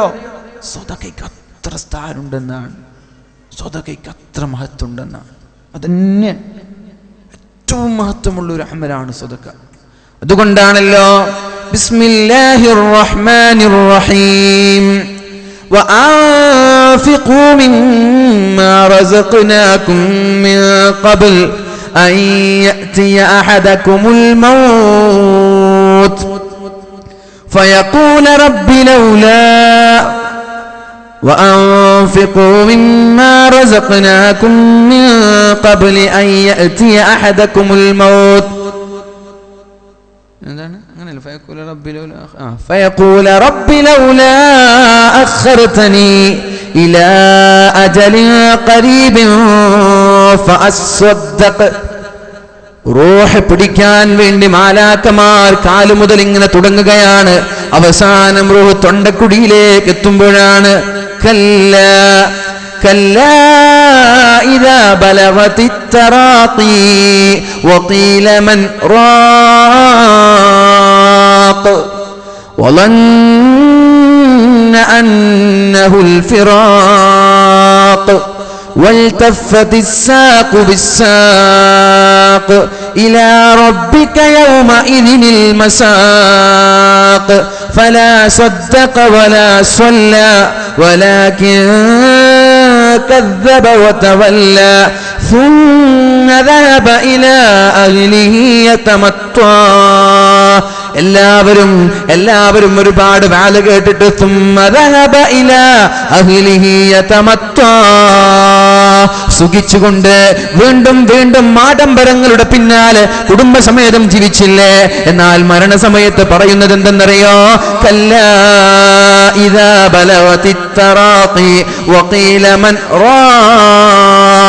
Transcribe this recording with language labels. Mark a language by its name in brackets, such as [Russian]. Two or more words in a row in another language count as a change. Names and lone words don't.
[Malayalam] സ്വതക്കയ്ക്ക് അത്ര സ്ഥാനമുണ്ടെന്നാണ്, സ്വതക്കയ്ക്ക് അത്ര മഹത്വമുണ്ടെന്നാണ്. അതന്നെ ഏറ്റവും മഹത്വമുള്ള ഒരു അമലാണ് സ്വതക്ക. [Arabic] അതുകൊണ്ടാണല്ലോ بسم الله الرحمن الرحيم وأنفقوا مما رزقناكم من قبل أن يأتي أحدكم الموت فيقول رب لولا وأنفقوا مما رزقناكم من قبل أن يأتي أحدكم الموت. فيقول رب لولا أخرتني إلى أجل قريب فأصدق. [Malayalam] റൂഹ് പിടിക്കാൻ വേണ്ടി മാലാക്കമാർ കാലു മുതൽ ഇങ്ങനെ തുടങ്ങുകയാണ്. അവസാനം റൂഹ് തൊണ്ടക്കുടിയിലേക്ക് എത്തുമ്പോഴാണ് [Arabic] كلا كلا إذا بلغت التراقي وقيل من راق وظن أنه الفراق والتفت الساق بالساق إلى ربك يومئذ المساق فلا صدق ولا صلى ولكن كذب وتولى ثم ذهب إلى أهله يتمطى. [Malayalam] എല്ലാവരും ഒരുപാട് വാല കേട്ടിട്ട് സുഖിച്ചുകൊണ്ട് വീണ്ടും ആഡംബരങ്ങളുടെ പിന്നാലെ കുടുംബസമേതം ജീവിച്ചില്ലേ. എന്നാൽ മരണസമയത്ത് പറയുന്നത് എന്തെന്നറിയോ? [Arabic] كلا إذا بلغت التراقي وقيل من راق